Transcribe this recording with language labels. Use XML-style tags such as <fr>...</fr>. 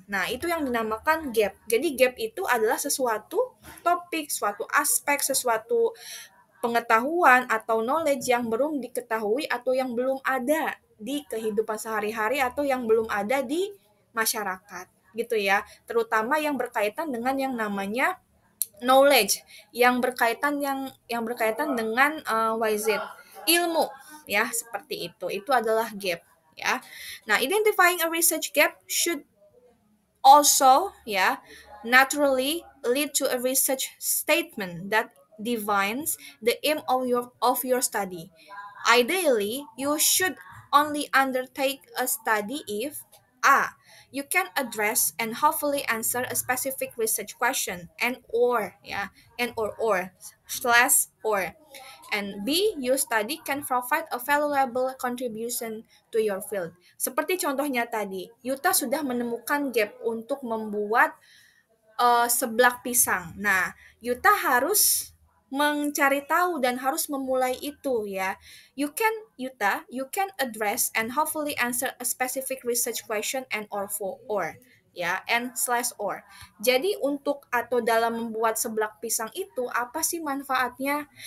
<id>Nah, itu yang dinamakan gap. Jadi gap itu adalah sesuatu topik, suatu aspek, sesuatu pengetahuan atau knowledge yang belum diketahui atau yang belum ada di kehidupan sehari-hari atau yang belum ada di masyarakat gitu terutama yang berkaitan dengan yang namanya knowledge yang berkaitan dengan YZ ilmu seperti itu adalah gap</id> <en>Nah, identifying a research gap should also naturally lead to a research statement that defines the aim of your study. Ideally, you should only undertake a study if a. you can address and hopefully answer a specific research question, and or ya, and or slash or. And B, your study can provide a valuable contribution to your field.</en> <id>Seperti contohnya tadi, Yuta sudah menemukan gap untuk membuat seblak pisang. Nah, Yuta harus mencari tahu dan harus memulai itu ya.</id> <en>Yuta, you can address and hopefully answer a specific research question and or for or ya, and slash or.</en> <id>Jadi untuk atau dalam membuat seblak pisang itu apa sih manfaatnya?</id>